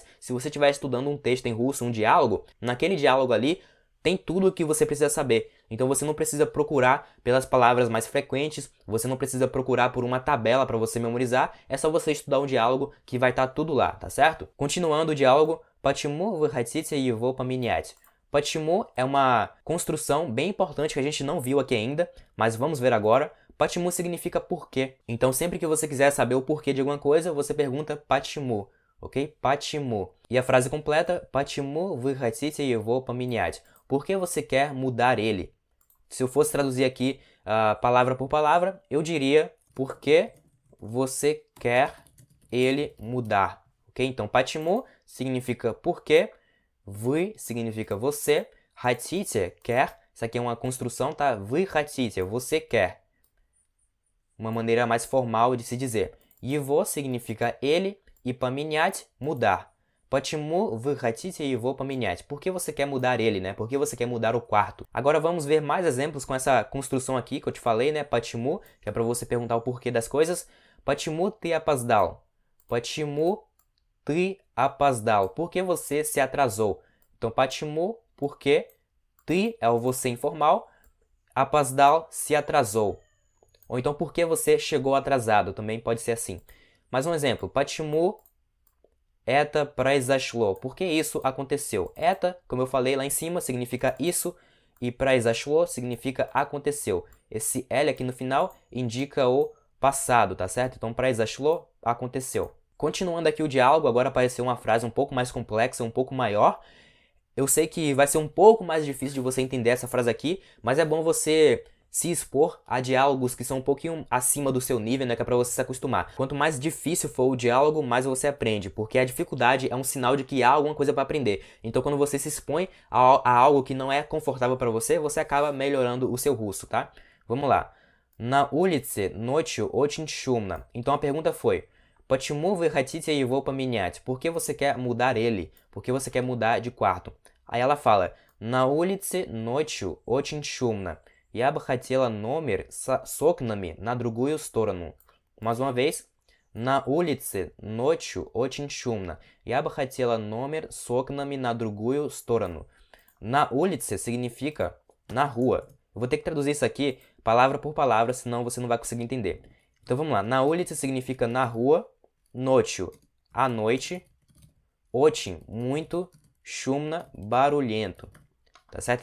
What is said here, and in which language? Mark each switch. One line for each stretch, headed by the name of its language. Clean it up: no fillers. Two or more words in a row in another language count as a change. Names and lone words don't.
Portuguese: Se você estiver estudando um texto em russo, um diálogo, naquele diálogo ali tem tudo o que você precisa saber. Então você não precisa procurar pelas palavras mais frequentes, você não precisa procurar por uma tabela para você memorizar, é só você estudar um diálogo que vai estar tudo lá, tá certo? Continuando o diálogo,
Russian: Почему вы хотите его поменять?
Portuguese: Почему é uma construção bem importante que a gente não viu aqui ainda, mas vamos ver agora. Почему significa porquê. Então sempre que você quiser saber o porquê de alguma coisa, você pergunta почему, ok? Почему. E a frase completa,
Russian: почему вы хотите его поменять?
Portuguese: Por que você quer mudar ele? Se eu fosse traduzir aqui palavra por palavra, eu diria por que você quer ele mudar. Ok? Então, почему significa por quê, вы significa você, хотите, quer, isso aqui é uma construção, tá?
Russian: Вы хотите,
Portuguese: você quer. Uma maneira mais formal de se dizer. Его significa ele e поменять, mudar.
Russian: Почему вы хотите его поменять?
Portuguese: Por que você quer mudar ele, né? Por que você quer mudar o quarto? Agora vamos ver mais exemplos com essa construção aqui que eu te falei, né? Почему, que é para você perguntar o porquê das coisas.
Russian: Почему ты опоздал? Почему ты опоздал?
Portuguese: Por que você se atrasou? Então, почему, por que, ты é o você informal, опоздал, se atrasou. Ou então, por que você chegou atrasado? Também pode ser assim. Mais um exemplo.
Russian: Почему это произошло?
Portuguese: Por que isso aconteceu? Это, como eu falei lá em cima, significa isso. E произошло significa aconteceu. Esse L aqui no final indica o passado, tá certo? Então, произошло, aconteceu. Continuando aqui o diálogo, agora apareceu uma frase um pouco mais complexa, um pouco maior. Eu sei que vai ser um pouco mais difícil de você entender essa frase aqui, mas é bom você se expor a diálogos que são um pouquinho acima do seu nível, né, que é para você se acostumar. Quanto mais difícil for o diálogo, mais você aprende, porque a dificuldade é um sinal de que há alguma coisa para aprender. Então, quando você se expõe a algo que não é confortável para você, você acaba melhorando o seu russo, tá? Vamos lá.
Russian: На улице ночью очень шумно.
Portuguese: Então a pergunta foi:
Russian: Почему вы хотите его поменять?
Portuguese: Por que você quer mudar ele? Por que você quer mudar de quarto? Aí ela fala:
Russian: На улице ночью очень шумно. Я бы хотела номер с окнами на другую сторону.
Portuguese: Mais uma vez.
Russian: На улице ночью очень шумно. Я бы хотела номер с окнами на другую сторону. На улице
Portuguese: significa na rua. Eu vou ter que traduzir isso aqui palavra por palavra, senão você não vai conseguir entender. Então vamos lá.
Russian: На улице
Portuguese: significa na rua. Ночью, à noite. Очень, muito. Шумно, barulhento. Tá certo?